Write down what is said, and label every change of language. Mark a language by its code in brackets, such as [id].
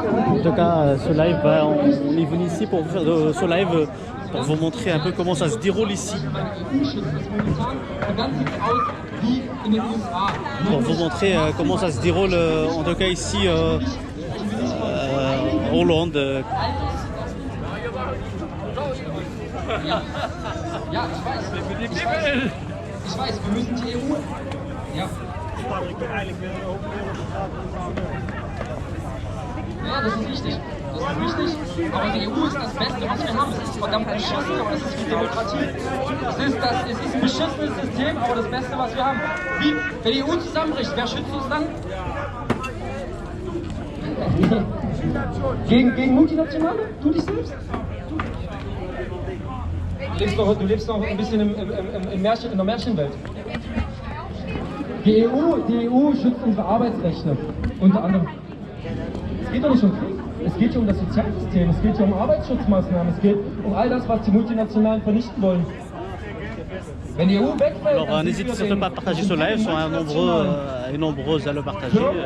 [fr] En tout cas, ce live, on est venu ici pour faire ce live pour vous montrer un peu comment ça se déroule ici. Pour vous montrer comment ça se déroule, en tout cas ici, en Hollande. [de] Ja, ich weiß, wir müssen die EU. Ja. Ja, das ist wichtig. Das ist wichtig. Aber die EU ist das Beste, was wir haben. Es ist verdammt beschissen, aber das ist wie Demokratie. Es ist ein beschissenes System, aber das Beste, was wir haben. Wie? Wenn die EU zusammenbricht, wer schützt uns dann? Gegen Multinationale? Du dich selbst? Du lebst noch ein bisschen in der Märchenwelt. Die EU schützt unsere Arbeitsrechte, unter anderem. Es geht doch nicht um Krieg, es geht hier um das Sozialsystem, es geht hier um Arbeitsschutzmaßnahmen, es geht um all das, was die Multinationalen vernichten wollen. [fr] Alors n'hésitez surtout pas à partager ce live, sont nombreux à le partager.